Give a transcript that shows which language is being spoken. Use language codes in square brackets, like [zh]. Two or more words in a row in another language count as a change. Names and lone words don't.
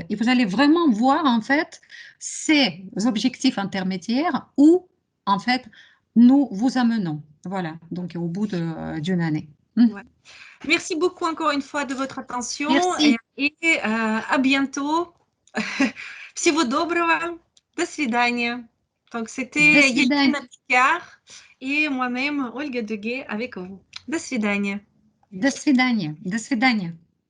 [fr] Et vous allez vraiment voir, en fait, ces objectifs intermédiaires où en fait, nous vous amenons. Voilà, donc au bout d'une année. Ouais. Merci beaucoup encore une fois de votre attention Merci. et à bientôt. [ru] Всего доброго. До свидания. Donc, До [fr] c'était [ru] свидания. [fr] Елена Picard et moi-même, Olga Deguet, avec vous. [ru] До свидания. До свидания. До свидания.